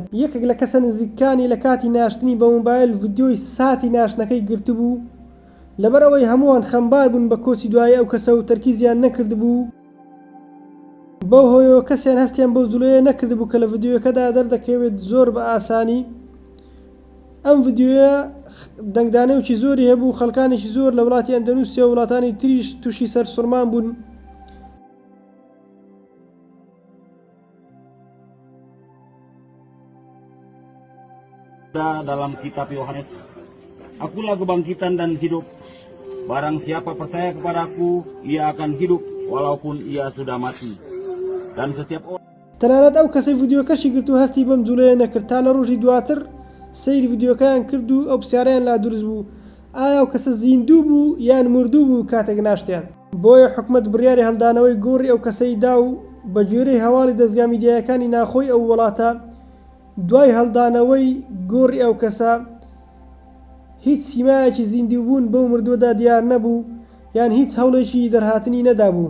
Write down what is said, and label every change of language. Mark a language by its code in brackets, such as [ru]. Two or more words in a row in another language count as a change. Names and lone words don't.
[ckb] یەکێک لە کەسە نزیکانی لە کاتی ناشتنی بە مۆبایل ڤیدیۆی ساتی ناشتنەکەی گرتبوو، لەبەرەوەی هەمووان خەمبار بوون بە کۆچی دوای ئەو کەسە و تەرکیزیان نەکردبوو. بەو هۆیەوە کەسیان هەستیان بەو جوڵەیە نەکردبوو کە لە ڤیدیۆکەدا دەردەکەوێت زۆر بە ئاسانی. ئەم ڤیدیۆیە دەنگدانەوێکی زۆری هەبوو، خەڵکانێکی زۆر لە وڵاتی ئەندەنوسیا و وڵاتانی تریش تووشی سەرسوڕمان بوون. [id] Dalam kitab Yohanes, akulah kebangkitan dan hidup. Barang siapa percaya kepadaku, ia akan hidup walaupun ia sudah mati. Dan setiap orang [ckb] تەنانەت ئەو کەسەی ڤیدیۆکەشی گرت و هەستی بەم جوڵەیە نەکرد تا لە ڕۆژی دواتر سەیری ڤیدیۆکەیان کرد و ئەو پرسیارەیان لا دروست بوو: ئایا ئەو کەسە زیندوو بوو یان مردوو بوو کاتێک ناشتیان؟ بۆیە حکومەت بڕیاری هەڵدانەوەی گۆڕی ئەو کەسەی دا و بە گوێرەی هەواڵی دەستگا میدیایەکانی ناخۆی ئەو وڵاتە دوای هەڵدانەوەی گۆڕی ئەو کەسە هیچ سیمایەکی زیندووبوون بەو مردووەدا دیار نەبوو یان هیچ هەوڵێکی دەرهاتنی نەدابوو.